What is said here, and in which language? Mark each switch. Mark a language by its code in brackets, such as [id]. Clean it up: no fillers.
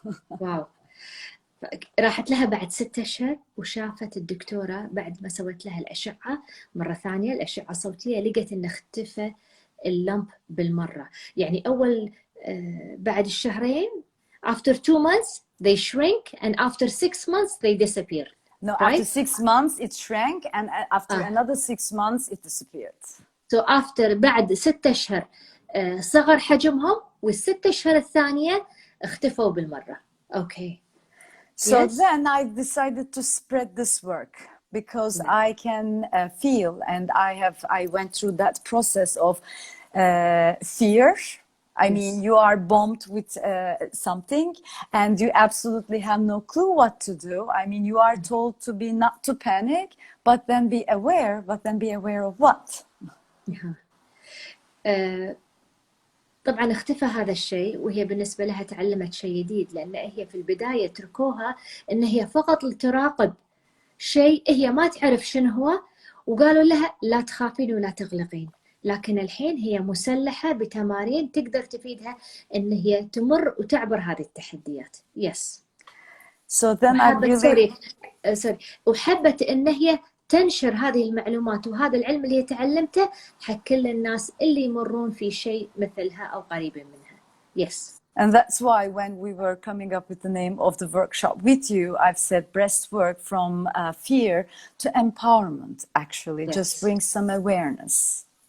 [ar] واو. راحت لها بعد 6 أشهر وشافت الدكتورة بعد ما سوت لها الأشعة مرة ثانية، الأشعة الصوتية، لقت إن اختفى اللمب بالمرة. يعني أول بعد الشهرين [en] after 2 months they shrink and after 6 months they disappear. No, right? after 6 months it shrank and after another 6 months it disappeared. So after [ar] بعد 6 أشهر صغر حجمهم، والست أشهر الثانية اختفوا بالمرة. [en] Okay. So Yes. then I decided to spread this work because I can feel, and I went through that process of fear. I mean, you are bombed with something and you absolutely have no clue what to do. I mean, you are told to be not to panic, but then be aware. But then be aware of what? [ar] طبعا اختفى هذا الشيء، وهي بالنسبة لها تعلمت شيء جديد، لأن هي في البداية تركوها إن هي فقط تراقب شيء هي ما تعرف شنو هو، وقالوا لها لا تخافين ولا تغلقين. لكن الحين هي مسلحة بتمارين تقدر تفيدها إن هي تمر وتعبر هذه التحديات. [en] Yes. So then I really... [ar] وحبت إن هي تنشر هذه المعلومات وهذا العلم اللي تعلمته حق كل الناس اللي يمرون في شيء مثلها أو قريب منها. [en] Yes. And that's why when we were coming up with the name of the workshop with you, I've said breastwork from fear to empowerment, actually. Yes. Just bring some awareness.